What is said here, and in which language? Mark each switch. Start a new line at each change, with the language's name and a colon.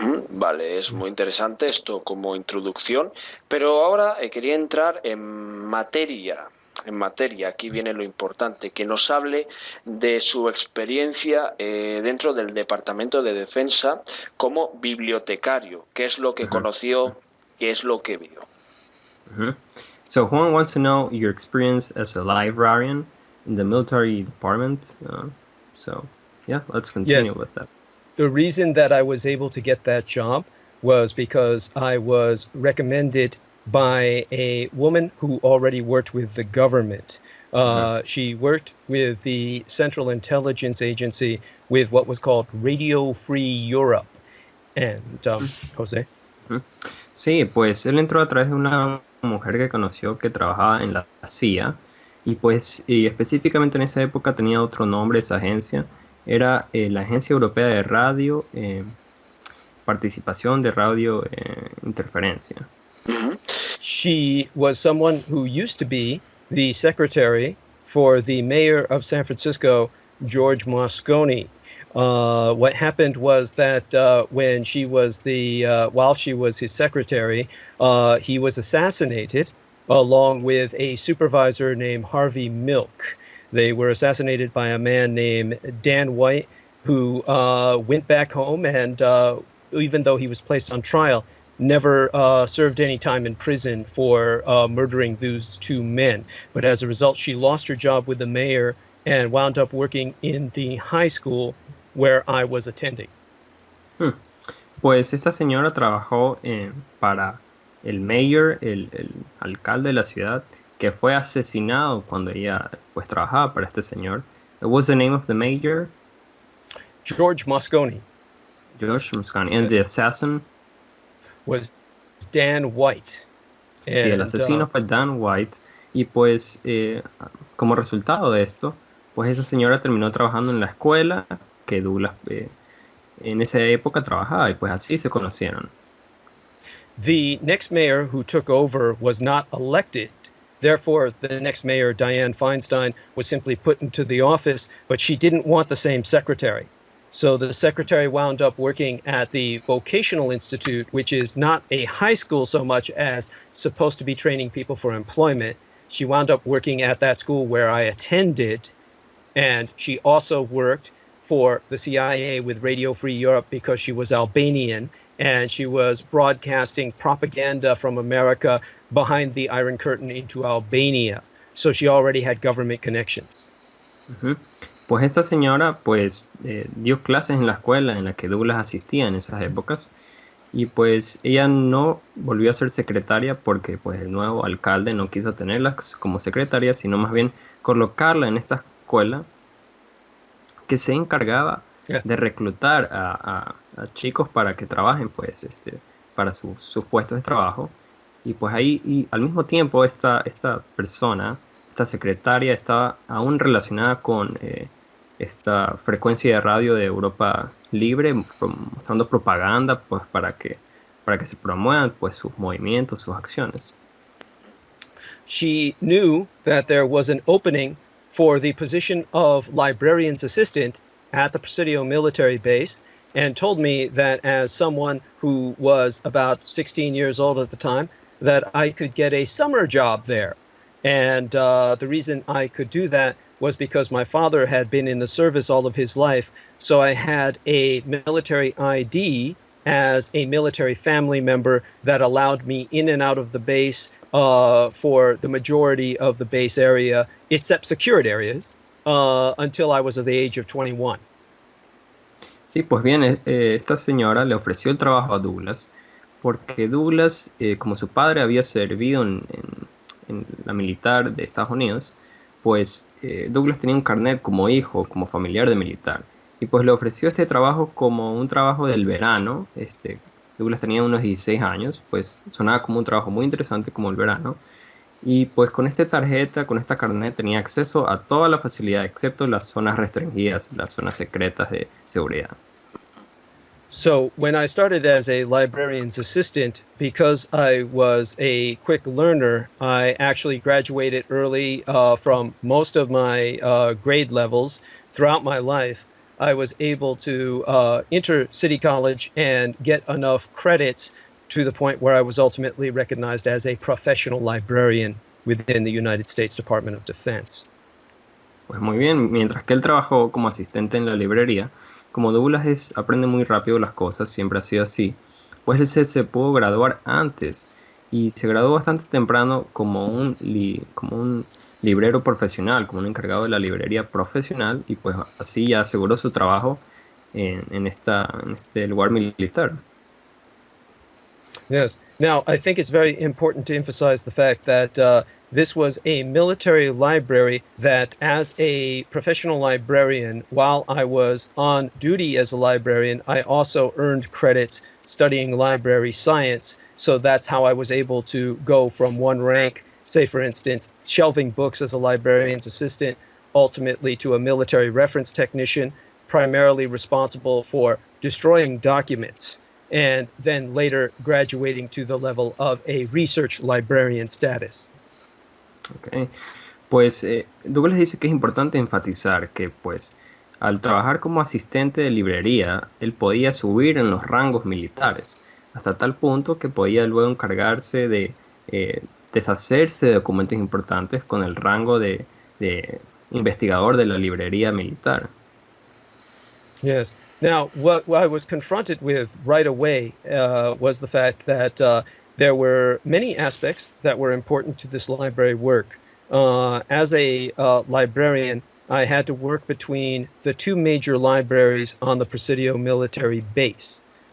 Spanish: Vale, es muy interesante esto como introducción, pero ahora quería entrar en materia. Aquí viene lo importante, que nos hable de su experiencia dentro del Departamento de Defensa como bibliotecario. ¿Qué es lo que conoció? ¿Qué es lo que vio?
English: So Juan wants to know your experience as a librarian in the military department. So yeah, let's continue Yes. with that. The reason that I was able to get that job was because I was recommended by a woman who already worked with the government. She worked with the Central Intelligence Agency with what was called Radio Free Europe. And Jose?
Spanish: Sí, pues él entró a través de una mujer que conoció que trabajaba en la CIA, y pues y específicamente en esa época tenía otro nombre esa agencia, era la Agencia Europea de Radio, Participación de Radio Interferencia. Ujú.
English: She was someone who used to be the secretary for the mayor of San Francisco, George Moscone. What happened was that when she was while she was his secretary, he was assassinated along with a supervisor named Harvey Milk. They were assassinated by a man named Dan White, who went back home and even though he was placed on trial, never served any time in prison for murdering those two men. But as a result, she lost her job with the mayor and wound up working in the high school where I was attending.
Spanish: Pues esta señora trabajó para el mayor, el alcalde de la ciudad, que fue asesinado cuando ella pues trabajaba para este señor.
English: What was the name of the mayor? George Moscone. George Moscone. And the assassin? Was Dan White.
Spanish: Sí, el asesino fue Dan White. Y pues como resultado de esto, pues esa señora terminó trabajando en la escuela que Douglas en esa época trabajaba, y pues así se conocieron.
English: The next mayor who took over was not elected. Therefore, the next mayor, Dianne Feinstein, was simply put into the office, but she didn't want the same secretary. So the secretary wound up working at the Vocational Institute, which is not a high school so much as supposed to be training people for employment. She wound up working at that school where I attended, and she also worked for the CIA with Radio Free Europe because she was Albanian, and she was broadcasting propaganda from America behind the Iron Curtain into Albania. So she already had government connections. Uh-huh.
Spanish: Pues esta señora pues dio clases en la escuela en la que Douglas asistía en esas épocas, y pues ella no volvió a ser secretaria porque pues el nuevo alcalde no quiso tenerla como secretaria, sino más bien colocarla en esta escuela que se encargaba de reclutar a chicos para que trabajen pues para sus puestos de trabajo. Y pues ahí, y al mismo tiempo esta persona, esta secretaria, estaba aún relacionada con esta frecuencia de radio de Europa Libre, mostrando propaganda pues para que se promuevan pues sus movimientos, sus acciones.
English: She knew that there was an opening for the position of librarian's assistant at the Presidio military base, and told me that as someone who was about 16 years old at the time, that I could get a summer job there. And the reason I could do that was because my father had been in the service all of his life, so I had a military ID as a military family member that allowed me in and out of the base for the majority of the base area, except secured areas, until I was of the age of 21.
Spanish: Sí, pues bien, esta señora le ofreció el trabajo a Douglas porque Douglas, como su padre había servido en la militar de Estados Unidos, pues Douglas tenía un carnet como hijo, como familiar de militar, y pues le ofreció este trabajo como un trabajo del verano. Douglas tenía unos 16 años, pues sonaba como un trabajo muy interesante como el verano, y pues con esta tarjeta, con esta carnet, tenía acceso a toda la facilidad, excepto las zonas restringidas, las zonas secretas de seguridad.
English: So when I started as a librarian's assistant, because I was a quick learner, I actually graduated early from most of my grade levels throughout my life. I was able to enter City College and get enough credits to the point where I was ultimately recognized as a professional librarian within the United States Department of Defense.
Spanish: Pues muy bien, mientras que él trabajó como asistente en la librería, como Douglas aprende muy rápido las cosas, siempre ha sido así, pues él se pudo graduar antes, y se graduó bastante temprano como un librero profesional, como un encargado de la librería profesional, y pues así ya aseguró su trabajo en este lugar militar.
English: Yes. Now, I think it's very important to emphasize the fact that this was a military library that, as a professional librarian, while I was on duty as a librarian, I also earned credits studying library science. So that's how I was able to go from one rank, say, for instance, shelving books as a librarian's assistant, ultimately to a military reference technician, primarily responsible for destroying documents and then later graduating to the level of a research librarian status. Okay.
Spanish: Pues Douglas dice que es importante enfatizar que pues al trabajar como asistente de librería, él podía subir en los rangos militares, hasta tal punto que podía luego encargarse de deshacerse de documentos importantes con el rango de investigador de la librería militar.
English: Yes. Now, what I was confronted with right away was the fact that there were many aspects that were important to this library work. As a librarian, I had to work between the two major libraries on the Presidio military base.